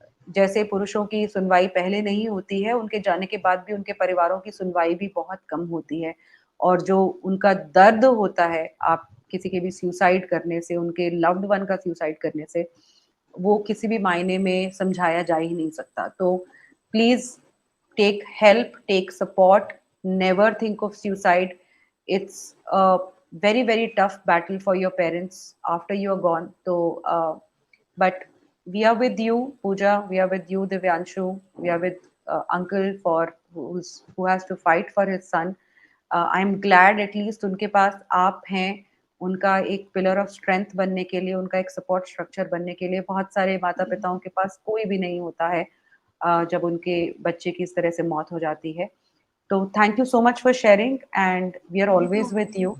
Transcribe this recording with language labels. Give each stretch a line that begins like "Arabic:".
Hindi: जैसे पुरुषों की सुनवाई पहले नहीं होती है, उनके जाने के बाद भी उनके परिवारों की सुनवाई भी बहुत कम होती है और जो उनका दर्द होता है, आप किसी के भी सुसाइड करने से, उनके लव्ड वन का सुसाइड करने से, वो किसी भी मायने में समझाया जा ही नहीं सकता। तो
English: Please take help, take support, never think of suicide. It's a very, very tough battle for your parents after you're gone. So, but we are with you, Pooja. We are with you, Divyanshu. We are with Uncle for who has to fight for his son. I'm glad at least
Hindi: उनके पास आप हैं, उनका एक pillar of strength बनने के लिए, उनका एक सपोर्ट स्ट्रक्चर बनने के लिए। बहुत सारे माता-पिताओं के पास कोई भी नहीं होता है जब उनके बच्चे की इस तरह से मौत हो जाती है।
English: तो thank you so much for sharing and we are always with you.